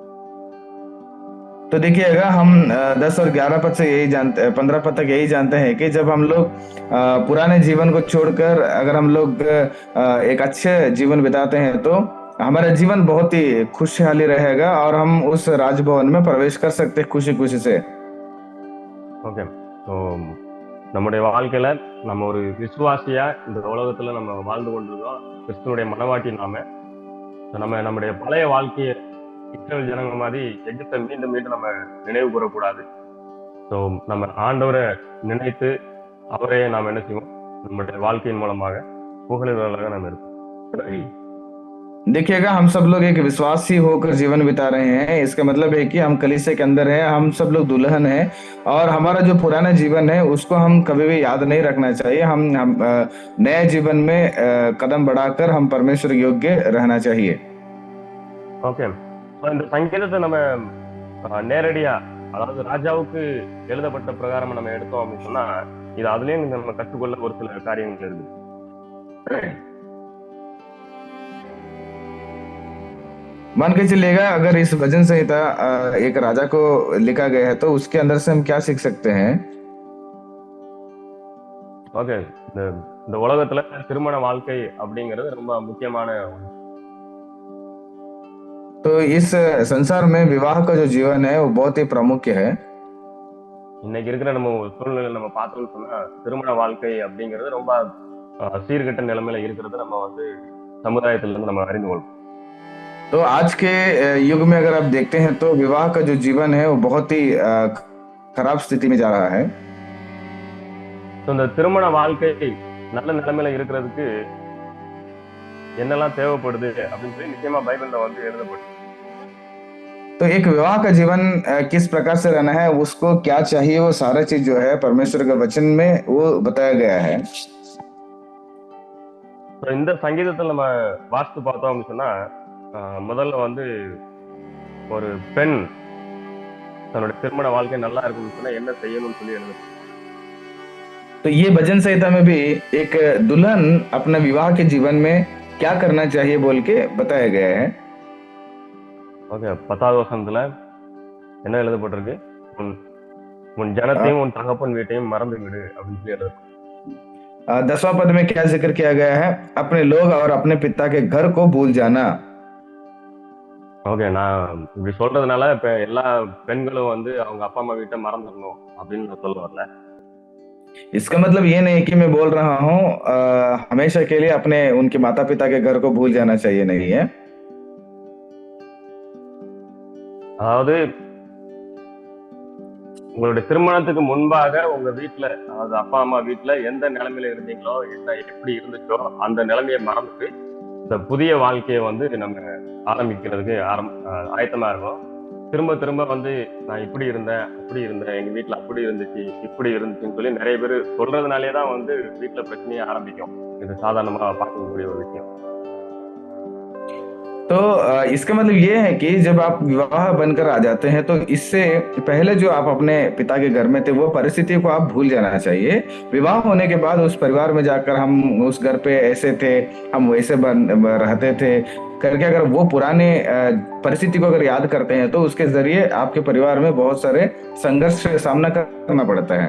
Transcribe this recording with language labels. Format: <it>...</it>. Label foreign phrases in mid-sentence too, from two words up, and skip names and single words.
<hi>तो देखिएगा, हम 10 और 11 पद से यही जानते 15 पद तक यही जानते हैं कि जब हम लोग पुराने जीवन को छोड़कर अगर हम लोग एक अच्छे जीवन बिताते हैं तो हमारा जीवन बहुत ही खुशहाली रहेगा और हम उस राजभवन में प्रवेश कर सकते हैं खुशी खुशी से।</hi> <ta>ஓகே. ஸோ நம்முடைய வாழ்க்கையில நம்ம ஒரு விசுவாசியா இந்த உலகத்துல நம்ம வாழ்ந்து கொண்டிருக்கோம். கிறிஸ்துவனுடைய மனவாட்டி நாம. நம்முடைய பழைய வாழ்க்கையை இஸ்ரவேல் ஜனங்கள் மாதிரி எகிப்தை மீண்டும் மீண்டும் நம்ம நினைவு கூறக்கூடாது. ஸோ நம்ம ஆண்டவரை நினைத்து அவரே நாம் என்ன செய்வோம், நம்முடைய வாழ்க்கையின் மூலமாக புகழுகிறவர்களாக நாம் இருப்போம்.</ta> <hi>देखिएगा, हम सब लोग एक विश्वासी होकर जीवन बिता रहे हैं। इसका मतलब है कि हम कलीसिया के अंदर हैं, हम सब लोग दुल्हन हैं और हमारा जो पुराना जीवन है उसको हम कभी भी याद नहीं रखना चाहिए। हम नए जीवन में कदम बढ़ाकर हम परमेश्वर योग्य रहना चाहिए।</hi> <ta>ஓகே. இந்த சங்கீதத்தை நம்ம நேரடியா அதாவது ராஜாவுக்கு எழுதப்பட்ட பிரகாரம் நம்ம எடுத்தோம் அப்படின்னு சொன்னா இது அதுலயும் நம்ம கற்றுக்கொள்ள ஒரு சில காரியங்கள் இருக்கு.</ta> <hi>मान के चलिएगा, अगर इस भजन संहिता एक राजा को लिखा गया है तो उसके अंदर से हम क्या सीख सकते हैं?</hi> <ta>ஓகே. இந்த உலகத்துல திருமண வாழ்க்கை அப்படிங்கிறது ரொம்ப முக்கியமான ஒன்று.</ta> <hi>तो इस संसार में विवाह का जो जीवन है वो बहुत ही प्रमुख है।</hi> <ta>இன்னைக்கு இருக்கிற நம்ம சூழ்நிலை நம்ம பார்த்தோம்னு சொன்னா திருமண வாழ்க்கை அப்படிங்கிறது ரொம்ப சீர்கெட்ட நிலைமையில இருக்கிறது நம்ம வந்து சமுதாயத்துல இருந்து நம்ம அறிந்து கொள்வோம்.</ta> <hi>तो आज के युग में अगर आप देखते हैं तो विवाह का जो जीवन है वो बहुत ही खराब स्थिति में जा रहा है।</hi> <ta>இந்த திருமண வாழ்க்கை நல்ல நிலைமையில இருக்கிறதுக்கு என்னெல்லாம் தேவைப்படுது அப்படின்னு சொல்லி நிச்சயமா பைபிள்ல வந்து எழுதப்படுது.</ta> <hi>तो एक विवाह का जीवन किस प्रकार से रहना है, उसको क्या चाहिए, वो सारा चीज जो है परमेश्वर के वचन में वो बताया गया है।</hi> <ta>So, இந்த சங்கீதத்துல நம்ம வாசித்து பார்த்தோம் அப்படின்னு சொன்னா முதல்ல வந்து ஒரு பெண் தன்னுடைய திருமண வாழ்க்கை நல்லா இருக்குன்னு சொன்னா என்ன செய்யணும்னு சொல்லி எழுது.</ta> <hi>तो ये भजन संहिता में भी एक दुल्हन अपने विवाह के जीवन में क्या करना चाहिए बोल के बताया गया है।</hi> <ta>ஓகே, 10வது வசனத்துல என்ன எழுதப்பட்டிருக்கு? உன் ஜனத்தையும் உன் தகப்பன் வீட்டையும் மறந்து விடு அப்படின்னு சொல்லி எழுது.</ta> <hi>10वां पद में क्या जिक्र किया गया है? अपने लोग और अपने पिता के घर को भूल जाना।</hi> <ta>ஓகே, நான் இப்படி சொல்றதுனால இப்ப எல்லா பெண்களும் வந்து அவங்க அப்பா அம்மா வீட்டை மறந்துடணும் அப்படின்னு நான் சொல்ல வரல.</ta> <hi>इसका मतलब ये नहीं कि मैं बोल रहा हूँ हमेशा के लिए अपने उनके माता पिता के घर को भूल जाना चाहिए, नहीं है।</hi> <ta>அதாவது உங்களுடைய திருமணத்துக்கு முன்பாக உங்க வீட்டுல, அதாவது அப்பா அம்மா வீட்டுல எந்த நிலைமையில இருந்தீங்களோ, என்ன எப்படி இருந்துச்சோ அந்த நிலைமையை மறந்துட்டு இந்த புதிய வாழ்க்கையை வந்து நம்ம ஆரம்பிக்கிறதுக்கு ஆயத்தமா இருக்கணும். திரும்ப திரும்ப வந்து நான் இப்படி இருந்தேன், அப்படி இருந்தேன், எங்க வீட்டுல அப்படி இருந்துச்சு, இப்படி இருந்துச்சுன்னு சொல்லி நிறைய பேர் சொல்றதுனாலேதான் வந்து வீட்டுல பிரச்சனையே ஆரம்பிக்கும். இது சாதாரணமா பார்க்கக்கூடிய ஒரு விஷயம்.</ta> <hi>तो इसका मतलब ये है कि जब आप विवाह बनकर आ जाते हैं तो इससे पहले जो आप अपने पिता के घर में थे वो परिस्थिति को आप भूल जाना चाहिए। विवाह होने के बाद उस परिवार में जाकर हम उस घर पे ऐसे थे, हम वैसे रहते थे करके अगर वो पुराने परिस्थिति को अगर याद करते हैं तो उसके जरिए आपके परिवार में बहुत सारे संघर्ष का सामना करना पड़ता है।</hi>